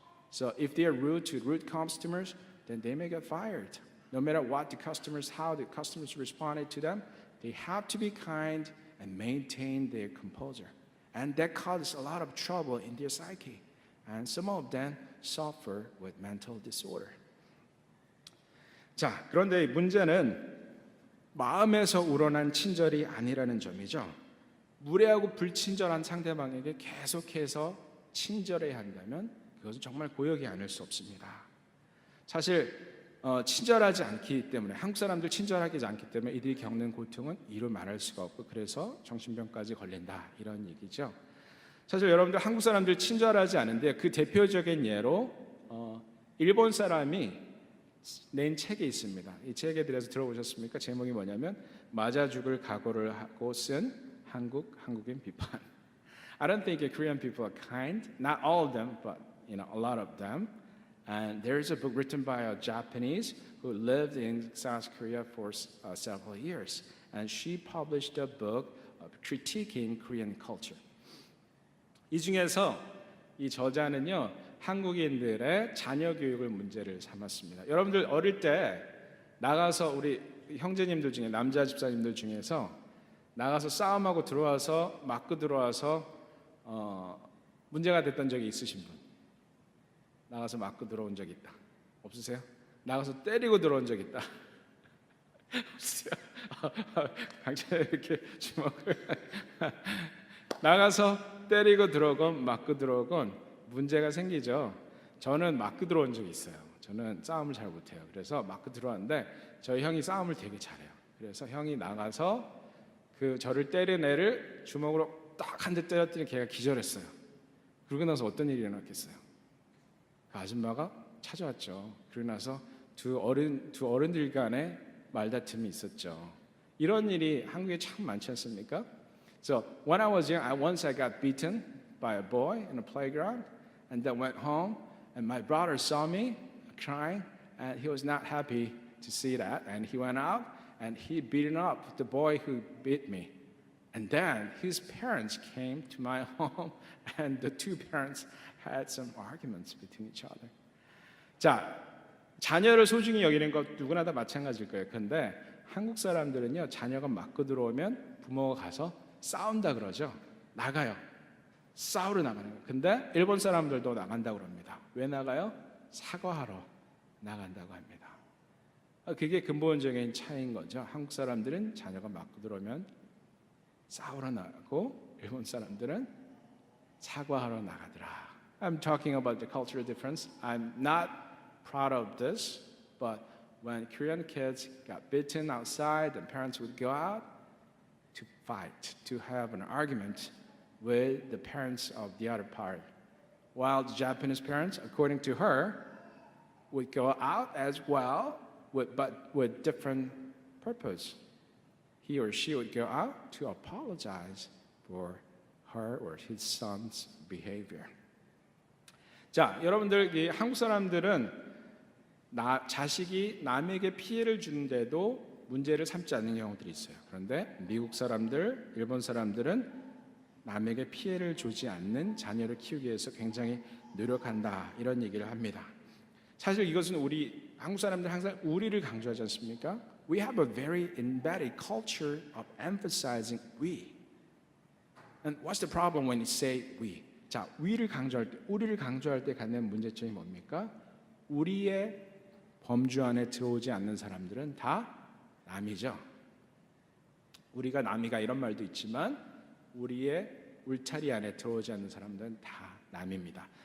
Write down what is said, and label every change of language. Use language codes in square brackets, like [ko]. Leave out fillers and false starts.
[en] So if they are rude to rude customers, then they may get fired. No matter what how the customers responded to them, they have to be kind and maintain their composure. And that causes a lot of trouble in their psyche. And some of them suffer with mental disorder. [ko] 자, 그런데 문제는 마음에서 우러난 친절이 아니라는 점이죠. 무례하고 불친절한 상대방에게 계속해서 친절해야 한다면 그것은 정말 고역이 아닐 수 없습니다. 사실 친절하지 않기 때문에 한국 사람들 친절하지 않기 때문에 이들이 겪는 고통은 이루 말할 수가 없고 그래서 정신병까지 걸린다 이런 얘기죠. 사실 여러분들 한국 사람들 친절하지 않은데 그 대표적인 예로 일본 사람이 낸 책이 있습니다. 이 책에 대해서 들어보셨습니까? 제목이 뭐냐면 맞아 죽을 각오를 하고 쓴 한국인 비판. [en] I don't think Korean people are kind. Not all of them, but a lot of them. And there is a book written by a Japanese who lived in South Korea for several years, and she published a book critiquing Korean culture. [ko] 이 중에서 이 저자는요. 한국인들의 자녀 교육을 문제를 삼았습니다. 여러분들 어릴 때 나가서 우리 형제님들 중에 남자 집사님들 중에서 나가서 싸움하고 들어와서 맞고 들어와서 문제가 됐던 적이 있으신 분? 나가서 맞고 들어온 적 있다. 없으세요? 나가서 때리고 들어온 적 있다. 없으세요? 강찬이 이렇게 주먹을 나가서 때리고 들어오건 맞고 들어오건 문제가 생기죠. 저는 맞고 들어온 적이 있어요. 저는 싸움을 잘 못해요. 그래서 맞고 들어왔는데 저희 형이 싸움을 되게 잘해요. 그래서 형이 나가서 그 저를 때린 애를 주먹으로 딱 한 대 때렸더니 걔가 기절했어요. 그러고 나서 어떤 일이 일어났겠어요? 그 아줌마가 찾아왔죠. 그러고 나서 두 어른들 간에 말다툼이 있었죠. 이런 일이 한국에 참 많지 않습니까? [en] So when I was young, once I got beaten by a boy in a playground. And then went home, and my brother saw me crying, and he was not happy to see that. And he went out, and he beaten up the boy who beat me. And then his parents came to my home, and the two parents had some arguments between each other. [ko] 자, 자녀를 소중히 여기는 것 누구나 다 마찬가지일 거예요. 그런데 한국 사람들은요, 자녀가 맞고 들어오면 부모가 가서 싸운다 그러죠. 나가요. 싸우러 나가는 거예요. 근데 일본 사람들도 나간다고 합니다. 왜 나가요? 사과하러 나간다고 합니다. 그게 근본적인 차이인 거죠. 한국 사람들은 자녀가 맞고 들어오면 싸우러 나가고 일본 사람들은 사과하러 나가더라. [en] I'm talking about the cultural difference. I'm not proud of this, but when Korean kids got beaten outside, the parents would go out to fight, to have an argument with the parents of the other part. While the Japanese parents, according to her, would go out as well, but with different purpose. He or she would go out to apologize for her or his son's behavior. [ko] 자, 여러분들 한국 사람들은 자식이 남에게 피해를 주는데도 문제를 삼지 않는 경우들이 있어요. 그런데 미국 사람들, 일본 사람들은 남에게 피해를 주지 않는 자녀를 키우기 위해서 굉장히 노력한다 이런 얘기를 합니다. 사실 이것은 우리 한국 사람들 항상 우리를 강조하지 않습니까? [en] We have a very embedded culture of emphasizing we. And what's the problem when you say we? [ko] 자, we를 강조할 때, 우리를 강조할 때 갖는 문제점이 뭡니까? 우리의 범주 안에 들어오지 않는 사람들은 다 남이죠. 우리가 남이가 이런 말도 있지만 우리의 울타리 안에 들어오지 않는 사람들은 다 남입니다.